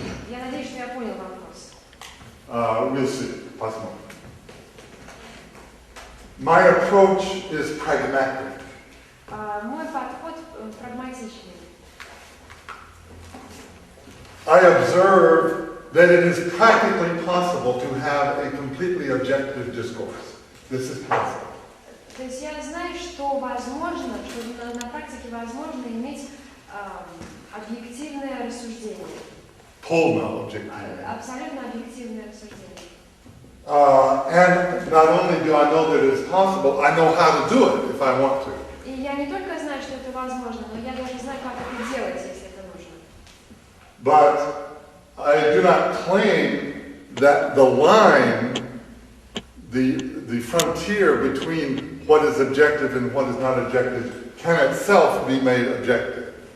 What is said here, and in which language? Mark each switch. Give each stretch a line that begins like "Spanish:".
Russian: Я надеюсь, что я понял вопрос.
English: We'll see.
Russian: Посмотрим.
English: My approach is pragmatic.
Russian: Мой подход прагматичный.
English: I observe that it is practically possible to have a completely objective discourse. This is possible.
Russian: То есть я знаю, что возможно, что на практике возможно иметь объективное рассуждение. Полное объективное. Абсолютно объективное рассуждение.
English: And not only do I know that it is possible, I know how to do it if I want to.
Russian: И я не только знаю, что это возможно, но я даже знаю, как это делать, если это нужно.
English: But I do not claim that the line, the frontier between what is objective and what is not objective can itself be made objective.